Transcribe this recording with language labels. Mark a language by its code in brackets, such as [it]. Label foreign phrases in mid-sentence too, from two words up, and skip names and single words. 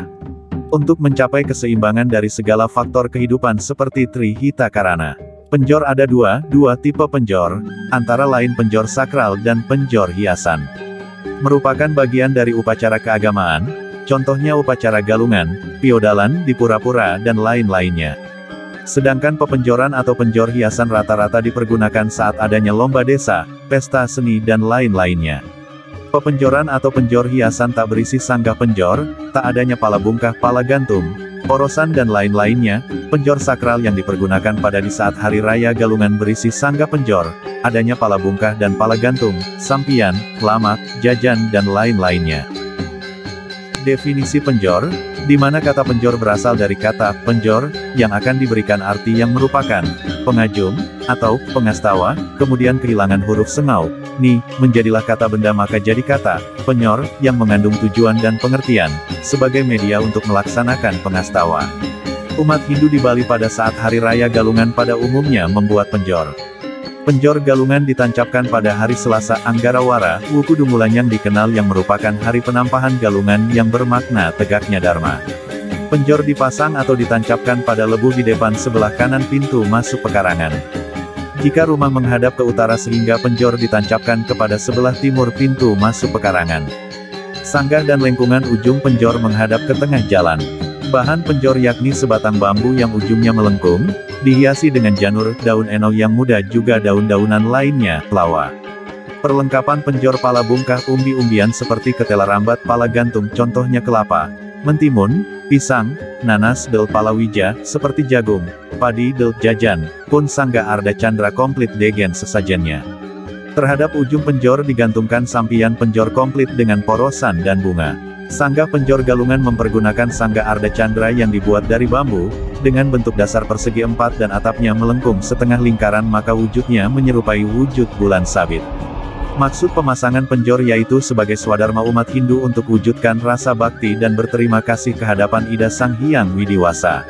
[id] Untuk mencapai keseimbangan dari segala faktor kehidupan seperti Trihita Karana. Penjor ada dua tipe penjor, antara lain penjor sakral dan penjor hiasan. Merupakan bagian dari upacara keagamaan. Contohnya upacara galungan, piodalan, di pura-pura dan lain-lainnya. Sedangkan pepenjoran atau penjor hiasan rata-rata dipergunakan saat adanya lomba desa, pesta seni dan lain-lainnya. Pepenjoran atau penjor hiasan tak berisi sanggah penjor, tak adanya pala bungkah, pala gantung, porosan dan lain-lainnya. Penjor sakral yang dipergunakan pada di saat hari raya galungan berisi sanggah penjor, adanya pala bungkah dan pala gantung, sampian, lamak, jajan dan lain-lainnya. Definisi penjor, di mana kata penjor berasal dari kata penjor, yang akan diberikan arti yang merupakan pengajum, atau pengastawa, kemudian kehilangan huruf sengau, ni, menjadilah kata benda maka jadi kata penyor, yang mengandung tujuan dan pengertian, sebagai media untuk melaksanakan pengastawa. Umat Hindu di Bali pada saat hari raya galungan pada umumnya membuat penjor. Penjor galungan ditancapkan pada hari Selasa Anggarawara, Wukudumulan yang dikenal yang merupakan hari penampahan galungan yang bermakna tegaknya Dharma. Penjor dipasang atau ditancapkan pada lebuh di depan sebelah kanan pintu masuk pekarangan. Jika rumah menghadap ke utara sehingga penjor ditancapkan kepada sebelah timur pintu masuk pekarangan. Sanggah dan lengkungan ujung penjor menghadap ke tengah jalan. Bahan penjor yakni sebatang bambu yang ujungnya melengkung, dihiasi dengan janur, daun eno yang muda juga daun-daunan lainnya, lawa. Perlengkapan penjor pala bungkah umbi-umbian seperti ketela rambat pala gantung contohnya kelapa, mentimun, pisang, nanas del palawija, seperti jagung, padi del jajan, pun sangga arda chandra komplit degen sesajennya. Terhadap ujung penjor digantungkan sampian penjor komplit dengan porosan dan bunga. Sanggah penjor galungan mempergunakan sanggah arda chandra yang dibuat dari bambu, dengan bentuk dasar persegi 4 dan atapnya melengkung setengah lingkaran maka wujudnya menyerupai wujud bulan sabit. Maksud pemasangan penjor yaitu sebagai swadharma umat Hindu untuk wujudkan rasa bakti dan berterima kasih kehadapan Ida Sang Hyang Widiwasa.